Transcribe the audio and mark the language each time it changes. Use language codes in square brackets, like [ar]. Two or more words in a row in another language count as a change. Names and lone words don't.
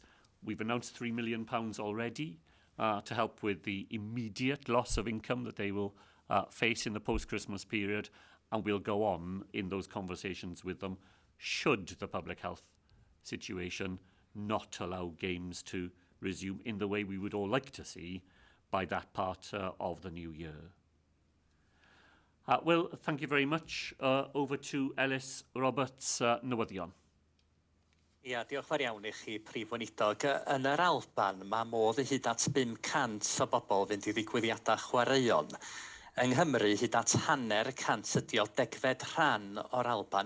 [en] We've announced £3 million already to help with the immediate loss of income that they will face in the post-Christmas period, and we'll go on in those conversations with them should the public health situation not allow games to resume in the way we would all like to see by that part of the new year. Well, thank you very much. Over to Ellis Roberts, newyddion. [cy] Ia, diolch fawr iawn i chi, Prif Weinidog. Yn yr Alban, mae modd i hyd at 500 o bobl fynd i ddigwyddiadau chwaraeon. Yng Nghymru, hyd at hanner cant ydi o degfed rhan o'r Alban.